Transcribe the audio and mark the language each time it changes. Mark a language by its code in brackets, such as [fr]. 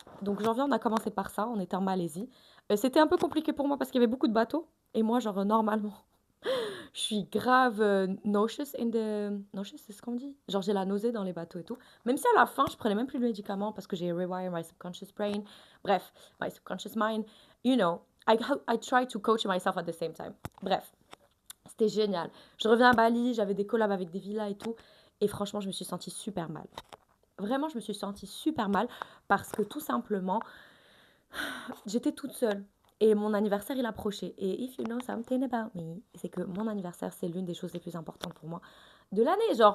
[fr] Donc janvier, on a commencé par ça. On était en Malaisie. C'était un peu compliqué pour moi parce qu'il y avait beaucoup de bateaux. Et moi, genre, normalement, je suis grave [en] nauseous in the... [fr] Nauseous, c'est ce qu'on dit? Genre, j'ai la nausée dans les bateaux et tout. Même si à la fin, je prenais même plus de médicaments parce que j'ai [en] rewire my subconscious brain. [fr] Bref, [en] my subconscious mind. You know, I try to coach myself at the same time. [fr] Bref, c'était génial. Je reviens à Bali, j'avais des collabs avec des villas et tout. Et franchement, je me suis sentie super mal. Vraiment, je me suis sentie super mal parce que tout simplement, j'étais toute seule. Et mon anniversaire, il approchait. Et [en] if you know something about me, [fr] c'est que mon anniversaire, c'est l'une des choses les plus importantes pour moi de l'année.